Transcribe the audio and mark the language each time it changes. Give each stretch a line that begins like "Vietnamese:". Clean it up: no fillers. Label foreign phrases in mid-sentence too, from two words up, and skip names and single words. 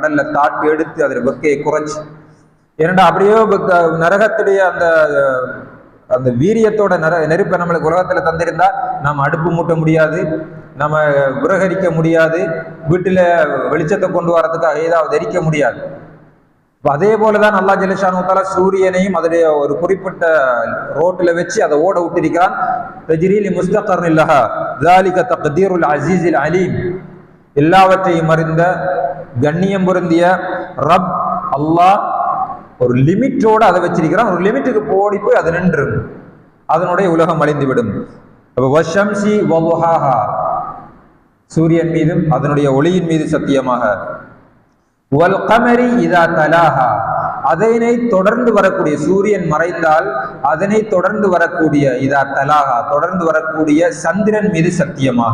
Tamil: கடல்ல தாட்டி எடுத்து அதில் வெக்கையை குறைச்சி ஏனென்றா அப்படியே நரகத்துடைய அந்த அந்த வீரியத்தோட நெருப்பை நம்மளுக்கு உலகத்துல தந்திருந்தா நம்ம அடுப்பு மூட்ட முடியாது, நம்ம விறகரிக்க முடியாது, வீட்டுல வெளிச்சத்தை கொண்டு வரதுக்காக ஏதாவது எரிக்க முடியாது. அதே போலதான் அல்லாஹ் ஜல்ல தஆலா சூரியனையும் அதனுடைய ஒரு குறிப்பிட்ட ரோட்ல வச்சு அதை ஓட விட்டிருக்கிறான்.
Arabic: تجري لمستقر لها ذلك تقدير العزيز العليم.
Tamil: எல்லாவற்றையும் அறிந்த கண்ணியம் பொருந்திய ரப் அல்லாஹ் ஒரு லிமிட்டோட அதை வச்சிருக்கிறான். ஒரு லிமிட்டுக்கு போடி போய் அது நின்று அதனுடைய உலகம் அழிந்து விடும்.
Arabic: والشمس وضحاها,
Tamil: சூரியன் மீதும் அதனுடைய ஒளியின் மீது சத்தியமாக,
Arabic: والقمر إذا تلاها,
Tamil: அதனை தொடர்ந்து வரக்கூடிய சூரியன் மறைந்தால் அதனை தொடர்ந்து வரக்கூடிய
Arabic: إذا تلاها,
Tamil: தொடர்ந்து வரக்கூடிய சந்திரன் மீது சத்தியமாக.